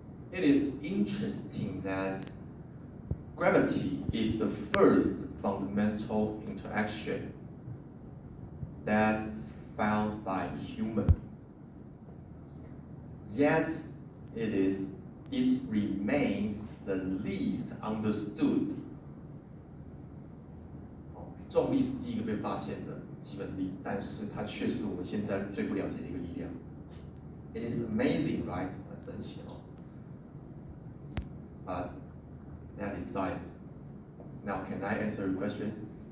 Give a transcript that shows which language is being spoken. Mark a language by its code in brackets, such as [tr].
[en] It is interesting that gravity is the first fundamental interaction that found by human. Yet it remains the least understood. [zh] 重力是第一个被发现的基本力，但是它却是我们现在最不了解的一个力量。 [en] It is amazing, right? [zh] 很神奇哦。 [en] But that is science. Now, can I answer your questions?